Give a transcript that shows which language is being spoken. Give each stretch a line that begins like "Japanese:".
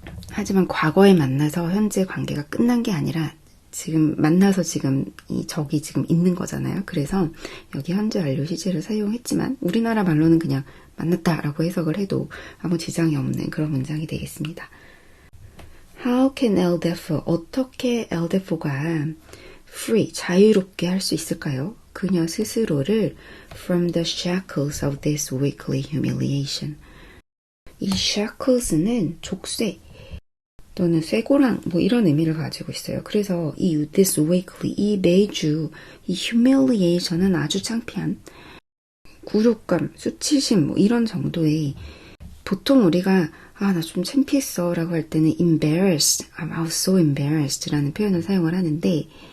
Korean: 하지만 과거에 만나서 현재 관계가 끝난 게 아니라 지금 만나서 지금 이 적이 지금 있는 거잖아요. 그래서 여기 현재 완료 시제를 사용했지만 우리나라 말로는 그냥 만났다라고 해석을 해도 아무 지장이 없는 그런 문장이 되겠습니다.
English: How can
Korean: Elle Defoe, 어떻게 Elle Defoe가 free, 자유롭게 할 수 있을까요? 그녀 스스로를
English: from the shackles of this weekly humiliation.
Korean: 이 shackles는 족쇄 또는 쇠고랑 뭐 이런 의미를 가지고 있어요. 그래서 이 this weekly, 이 매주 이 humiliation은 아주 창피한 굴욕감, 수치심 뭐 이런 정도의 보통 우리가 나 좀 창피했어 라고 할 때는 embarrassed,
English: I was so embarrassed
Korean: 라는 표현을 사용을 하는데